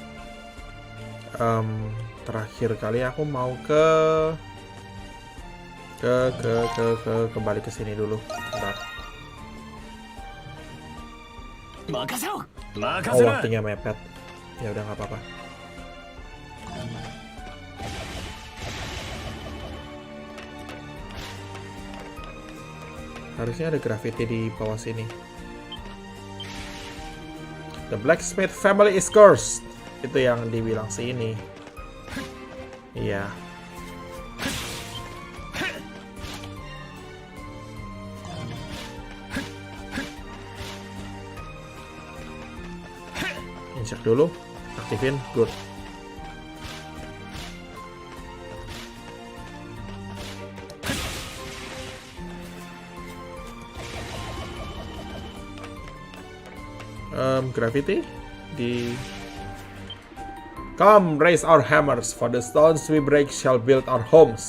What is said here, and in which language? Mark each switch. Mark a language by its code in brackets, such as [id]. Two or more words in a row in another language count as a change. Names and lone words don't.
[id] Terakhir kali aku mau ke Kembali ke sini dulu. Bentar. [ja] 任せろ Oh, 任せろ [id] waktunya mepet. Ya udah nggak apa-apa. Harusnya ada graffiti di bawah sini. [en] The blacksmith family is cursed. [id] Itu yang dibilang sini. Iya. Insert dulu, aktifin, good. Graffiti di [en] Come, raise our hammers, for the stones we break shall build our homes.